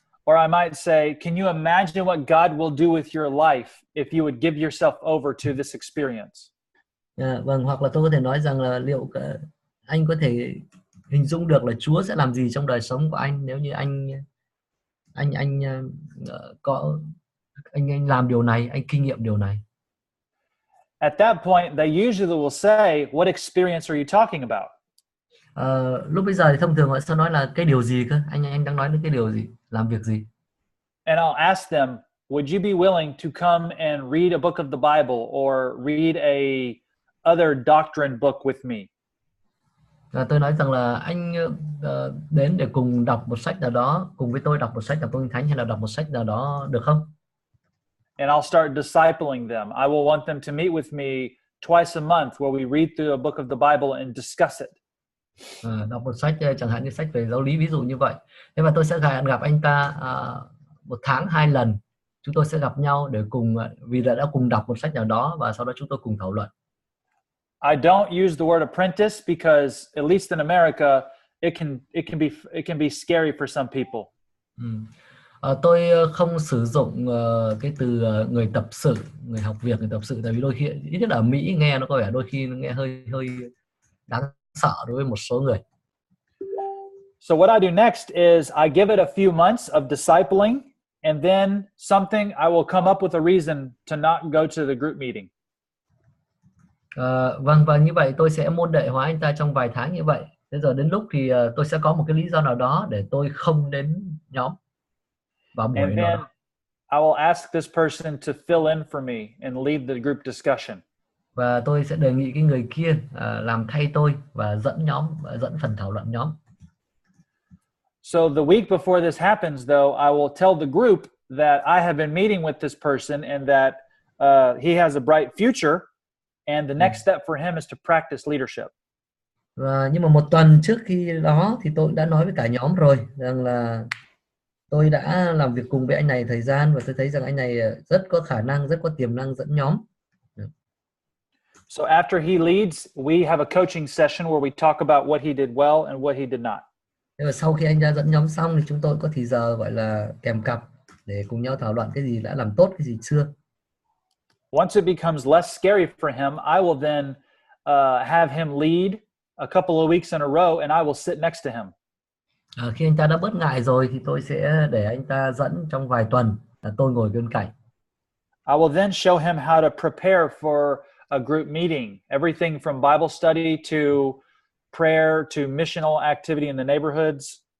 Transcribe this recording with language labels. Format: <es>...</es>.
<en>Or I might say, can you imagine what God will do with your life if you would give yourself over to this experience?</en> <vi>Vâng, hoặc là tôi có thể nói rằng là liệu anh có thể hình dung được là Chúa sẽ làm gì trong đời sống của anh nếu như anh làm điều này, anh kinh nghiệm điều này.</vi> <en>At that point, they usually will say, what experience are you talking about?</en> <vi>Lúc bây giờ thì thông thường họ sẽ nói là cái điều gì cơ? Anh đang nói đến cái điều gì? Làm việc gì?</vi> <en>And I'll ask them, would you be willing to come and read a book of the Bible or read a other doctrine book with me?</en> <vi>Tôi nói rằng là anh đến để cùng đọc một sách nào đó, cùng với tôi đọc một sách đọc Kinh Thánh hay là đọc một sách nào đó được không?</vi> <en>And I'll start discipling them. I will want them to meet with me twice a month where we read through a book of the Bible and discuss it.</en> <vi>Đọc một sách chẳng hạn như sách về giáo lý, ví dụ như vậy. Thế và tôi sẽ gặp anh ta một tháng 2 lần. Chúng tôi sẽ gặp nhau để cùng, vì đã cùng đọc một sách nào đó và sau đó chúng tôi cùng thảo luận.</vi> <en>I don't use the word apprentice because, at least in America, it can be scary for some people.</en> <vi>Tôi không sử dụng cái từ người tập sự, người học việc, người tập sự, tại vì đôi khi, ít nhất ở Mỹ nghe nó có vẻ đôi khi nó nghe hơi đáng sợ đối với một số người.</vi> <en>So what I do next is I give it a few months of discipling, and then something I will come up with a reason to not go to the group meeting.</en> <vi>Vâng, và như vậy tôi sẽ môn đệ hóa anh ta trong vài tháng như vậy. Thế rồi đến lúc thì tôi sẽ có một cái lý do nào đó để tôi không đến nhóm vào buổi</vi> <en>And</en> <vi>nào</vi> <en>then</en> <vi>đó.</vi> <en>I will ask this person to fill in for me and lead the group discussion.</en> <vi>Và tôi sẽ đề nghị cái người kia làm thay tôi và dẫn phần thảo luận nhóm.</vi> <en>So the week before this happens, though, I will tell the group that I have been meeting with this person and that he has a bright future, and the next step for him is to practice leadership.</en> <vi>Và nhưng mà một tuần trước khi đó thì tôi đã nói với cả nhóm rồi rằng là tôi đã làm việc cùng với anh này thời gian và tôi thấy rằng anh này rất có khả năng, rất có tiềm năng dẫn nhóm.</vi> <en>So after he leads, we have a coaching session where we talk about what he did well and what he did not.</en> <vi>Thế và sau khi anh đã dẫn nhóm xong thì chúng tôi có thì giờ gọi là kèm cặp để cùng nhau thảo luận cái gì đã làm tốt, cái gì chưa.</vi> <en>Once it becomes less scary for him, I will then have him lead a couple of weeks in a row, and I will sit next to him.</en> <vi>Khi anh ta đã bớt ngại rồi thì tôi sẽ để anh ta dẫn trong vài tuần, là tôi ngồi bên cạnh.</vi> <en>I will then show him how to prepare for a group meeting, everything from Bible study to prayer to missional activity in the neighborhoods.</en>